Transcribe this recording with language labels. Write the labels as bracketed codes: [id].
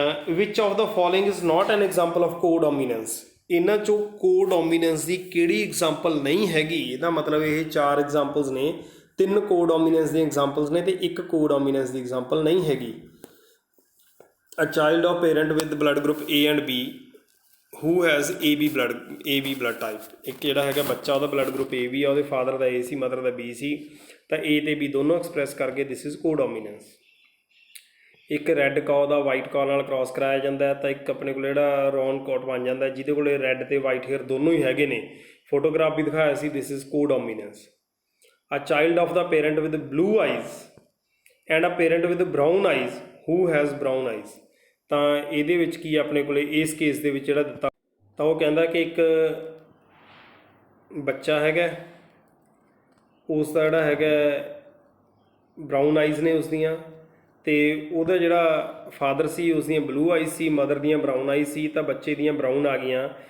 [en] Which of the following is not an example of codominance. [pa] ਇਹਨਾਂ 'ਚੋਂ ਕੋਡੋਮੀਨੈਂਸ ਦੀ ਕਿਹੜੀ ਐਗਜ਼ਾਮਪਲ ਨਹੀਂ ਹੈਗੀ? ਇਹਦਾ ਮਤਲਬ ਇਹ 4 ਐਗਜ਼ਾਮਪਲਸ ਨੇ, 3 ਕੋਡੋਮੀਨੈਂਸ ਦੀਆਂ ਐਗਜ਼ਾਮਪਲਸ ਨੇ ਅਤੇ 1 ਕੋਡੋਮੀਨੈਂਸ ਦੀ ਐਗਜ਼ਾਮਪਲ ਨਹੀਂ ਹੈਗੀ। [en] A child of parent with blood group A and B who has AB blood type। [pa] ਇੱਕ ਜਿਹੜਾ ਹੈਗਾ ਬੱਚਾ ਉਹਦਾ ਬਲੱਡ ਗਰੁੱਪ AB ਆ, ਉਹਦੇ father ਦਾ A ਸੀ, mother ਦਾ B ਸੀ, ਤਾਂ A ਤੇ B ਦੋਨੋਂ ਐਕਸਪ੍ਰੈਸ ਕਰਕੇ [en] This is codominance. [pa] ਇੱਕ ਰੈੱਡ ਕਾਓ ਦਾ ਵਾਈਟ ਕਾਓ ਨਾਲ ਕ੍ਰਾਸ ਕਰਾਇਆ ਜਾਂਦਾ ਹੈ, ਤਾਂ ਇੱਕ ਆਪਣੇ ਕੋਲ ਜਿਹੜਾ ਰੌਨ ਕੋਟ ਬਣ ਜਾਂਦਾ ਜਿਹਦੇ ਕੋਲ ਰੈੱਡ ਤੇ ਵਾਈਟ ਹੇਅਰ ਦੋਨੋਂ ਹੀ ਹੈਗੇ ਨੇ, ਫੋਟੋਗ੍ਰਾਫ ਵੀ ਦਿਖਾਇਆ ਸੀ, [en] This is codominance. A child of the parent with blue eyes and a parent with brown eyes who has brown eyes। [pa] ਤਾਂ ਇਹਦੇ ਵਿੱਚ ਕੀ ਆਪਣੇ ਕੋਲ ਇਸ ਕੇਸ ਦੇ ਵਿੱਚ ਜਿਹੜਾ ਦਿੱਤਾ, ਤਾਂ ਉਹ ਕਹਿੰਦਾ ਕਿ ਇੱਕ ਬੱਚਾ ਹੈਗਾ, ਉਸ ਦਾ ਜਿਹੜਾ ਹੈਗਾ ਬਰਾਊਨ ਆਈਜ਼ ਨੇ ਉਸ ਦੀਆਂ, ਅਤੇ ਉਹਦਾ ਜਿਹੜਾ ਫਾਦਰ ਸੀ ਉਸ ਦੀਆਂ ਬਲੂ ਆਈਜ਼ ਸੀ, ਮਦਰ ਦੀਆਂ ਬਰਾਊਨ ਆਈਜ਼ ਸੀ, ਤਾਂ ਬੱਚੇ ਦੀਆਂ ਬਰਾਊਨ ਆ ਗਈਆਂ।